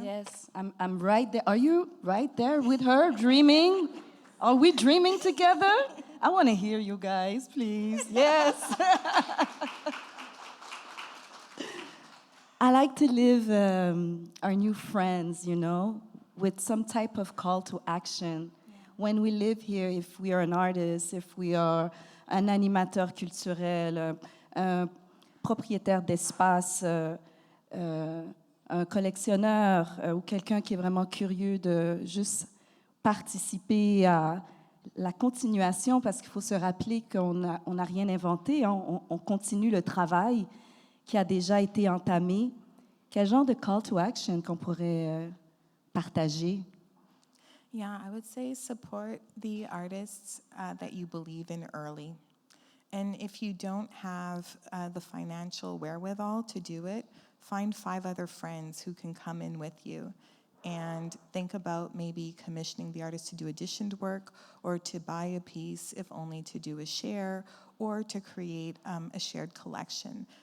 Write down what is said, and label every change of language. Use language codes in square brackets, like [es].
[en] Yes, I'm right there. Are you right there with her, dreaming? Are we dreaming together? I want to hear you guys, please. Yes. I like to live our new friends, you know, with some type of call to action. Yeah. When we live here, if we are [fr] an artist, if we are un animateur culturel, un propriétaire d'espace, un collectionneur ou quelqu'un qui est vraiment curieux de juste participer à la continuation, parce qu'il faut se rappeler qu'on n'a rien inventé, hein, on continue le travail qui a déjà été entamé. Quel genre de [en] call to action [fr] qu'on pourrait partager? [en] Yeah, I would say support the artists that you believe in early. And if you don't have the financial wherewithal to do it, find 5 other friends who can come in with you and think about maybe commissioning the artist to do additioned work or to buy a piece, if only to do a share, or to create a shared collection.